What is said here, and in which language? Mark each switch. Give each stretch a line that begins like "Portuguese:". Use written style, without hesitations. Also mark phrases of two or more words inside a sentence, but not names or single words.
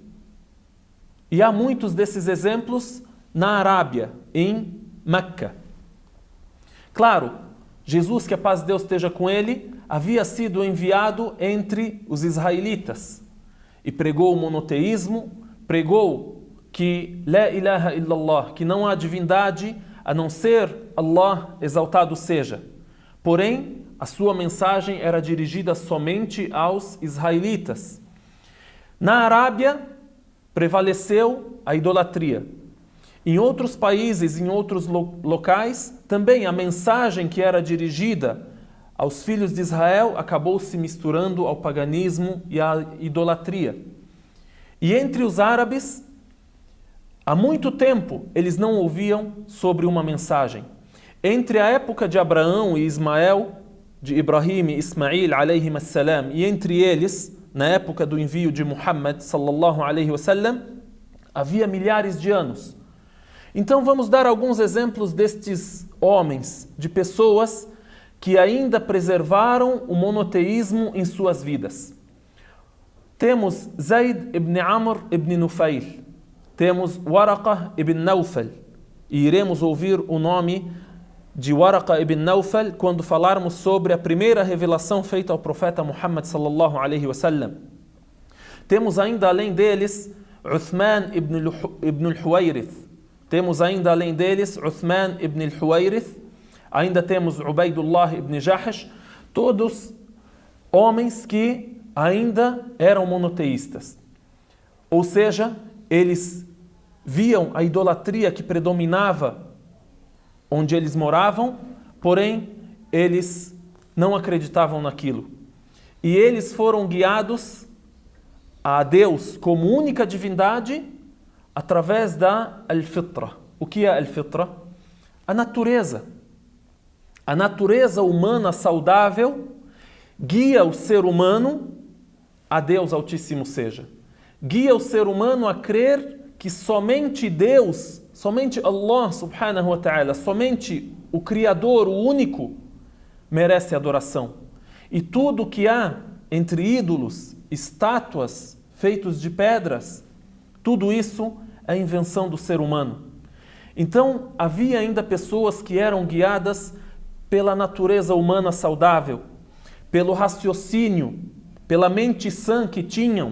Portuguese: E há muitos desses exemplos na Arábia, em Meca. Claro, Jesus, que a paz de Deus esteja com ele, havia sido enviado entre os israelitas e pregou o monoteísmo, pregou que
Arabic: لا إله إلا الله,
Portuguese: que não há divindade a não ser Allah, exaltado seja. Porém, a sua mensagem era dirigida somente aos israelitas. Na Arábia, prevaleceu a idolatria. Em outros países, em outros locais, também a mensagem que era dirigida aos filhos de Israel acabou se misturando ao paganismo e à idolatria. E entre os árabes, há muito tempo, eles não ouviam sobre uma mensagem. Entre a época de Abraão e Ismael, de Ibrahim e Ismail,
Arabic: عليهم السلام,
Portuguese: e entre eles, na época do envio de Muhammad,
Arabic: صلى الله عليه وسلم,
Portuguese: havia milhares de anos. Então vamos dar alguns exemplos destes homens, de pessoas que ainda preservaram o monoteísmo em suas vidas. Temos Zayd ibn Amr ibn Nufail, temos Waraqa ibn Nawfal, e iremos ouvir o nome de Waraqa ibn Nawfal quando falarmos sobre a primeira revelação feita ao profeta Muhammad
Arabic: صلى الله عليه وسلم.
Portuguese: Temos ainda além deles Uthman ibn al-Huwayrith, temos ainda além deles Uthman ibn al-Huwayrith, ainda temos Ubaidullah ibn Jahsh, todos homens que ainda eram monoteístas. Ou seja, eles viam a idolatria que predominava onde eles moravam, porém eles não acreditavam naquilo. E eles foram guiados a Deus como única divindade através da al-fitra. O que é al-fitra? A natureza. A natureza humana saudável guia o ser humano a Deus Altíssimo seja. Guia o ser humano a crer que somente Deus, somente Allah
Arabic: سبحانه وتعالى,
Portuguese: somente o Criador, o único, merece adoração. E tudo que há entre ídolos, estátuas feitos de pedras, tudo isso é invenção do ser humano. Então, havia ainda pessoas que eram guiadas pela natureza humana saudável, pelo raciocínio, pela mente sã que tinham.